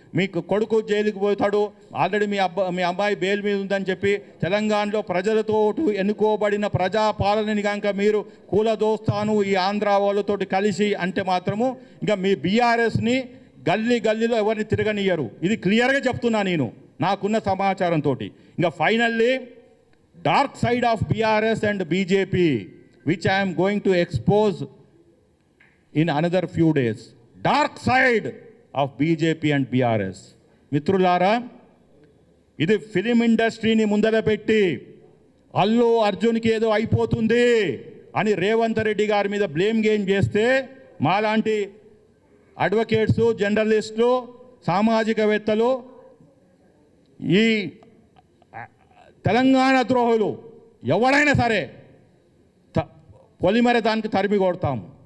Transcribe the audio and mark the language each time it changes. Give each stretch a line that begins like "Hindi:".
Telugu: మీకు కొడుకు జైలుకి పోతాడు, ఆల్రెడీ మీ అమ్మాయి బెయిల్ మీద ఉందని చెప్పి తెలంగాణలో ప్రజలతో ఎన్నుకోబడిన ప్రజాపాలనని కనుక మీరు కూలదోస్తాను ఈ ఆంధ్ర వాళ్ళతోటి కలిసి అంటే మాత్రము ఇంకా మీ బీఆర్ఎస్ని గల్లీలో ఎవరిని తిరగనియ్యరు. ఇది క్లియర్గా చెప్తున్నా నేను నాకున్న సమాచారంతో.
English: ఇంకా finally dark side of BRS and BJP which I am going to expose in another few days. Dark side of BJP and BRS.
Telugu: మిత్రులారా, ఇది ఫిలిం ఇండస్ట్రీని ముందర పెట్టి అల్లు అర్జున్కి ఏదో అయిపోతుంది అని రేవంత్ రెడ్డి గారి మీద బ్లేమ్ గేమ్ చేస్తే మాలాంటి అడ్వకేట్స్, జర్నలిస్టులు, సామాజికవేత్తలు, ఈ తెలంగాణ ద్రోహులు ఎవరైనా సరే పొలిమేర దానికి తరిమి కొడతాము.